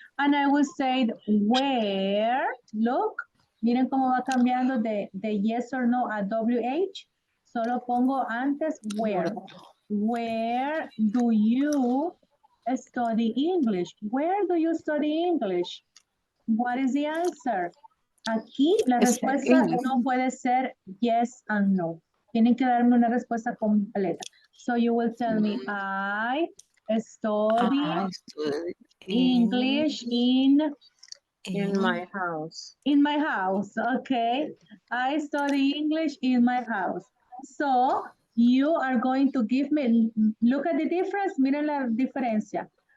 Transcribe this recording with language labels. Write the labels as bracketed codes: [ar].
[en] And I will say where, look, [es] miren cómo va cambiando de yes or no a WH. Solo pongo antes where. [en] Where do you study English? Where do you study English? What is the answer? [es] Aquí la respuesta no puede ser yes and no. Tienen que darme una respuesta completa. [en] So you will tell me, I study I study English in my house. my house, okay? I study English in my house. So you are going to give me, look at the difference, [es] miren la diferencia.